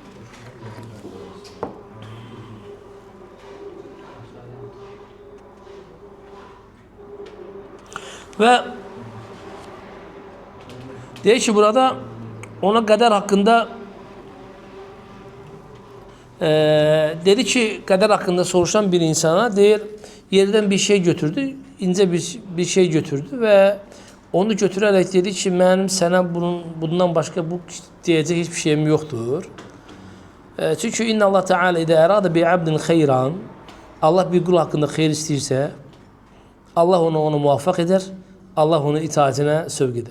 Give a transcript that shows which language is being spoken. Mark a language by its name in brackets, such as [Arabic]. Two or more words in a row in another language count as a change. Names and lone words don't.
[Turkish] Ve diyor ki burada ona kader hakkında Dedi ki, [Azerbaijani] qədər haqqında soruşan bir insana deyir, yerdən bir şey götürdü, [Turkish] ince bir şey götürdü ve onu götürerek dedi ki, benim sana bundan başka bu diyecek hiçbir şeyim yoktur. Çünkü [Arabic] إن الله تعالى إذا أراد بعبد خيرا, [Turkish] Allah bir kul hakkında hayır istəyirsə, Allah onu muvaffak eder, Allah onu itaatine sövq eder.